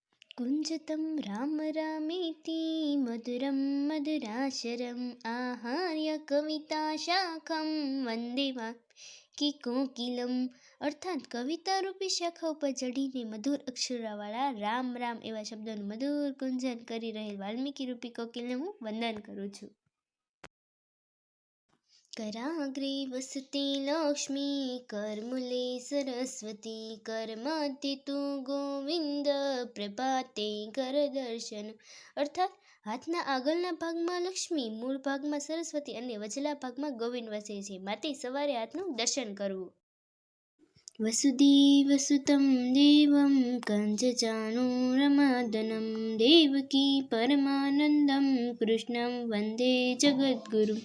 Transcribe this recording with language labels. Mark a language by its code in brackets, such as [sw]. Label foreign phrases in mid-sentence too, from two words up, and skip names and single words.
[sa] कुञ्जतं राम रामेति मधुरं मधुराशरम् आहार्य कविताशाखं वन्दे वाल्मीकिकोकिलम्। [gu] અર્થાત કવિતા રૂપી શાખા ઉપર ચડીને મધુર અક્ષરવાળા રામ રામ એવા શબ્દોનું મધુર ગુંજન કરી રહેલ વાલ્મીકી રૂપી કોકિલને હું વંદન કરું છું. [sa] कराग्रे वसते लक्ष्मी करमूले सरस्वती करमध्ये तु गोविंद प्रभाते करदर्शन। [gu] અર્થાત હાથના આગળના ભાગમાં લક્ષ્મી, મૂળ ભાગમાં સરસ્વતી અને વચલા ભાગમાં ગોવિંદ વસે છે, માટે સવારે હાથનું દર્શન કરવું. [sa] વસુદેવસુતં દેવં કંસચાણૂરમર્દનમ દેવકી પરમાનંદમ કૃષ્ણં વંદે જગદ્ગુરુમ.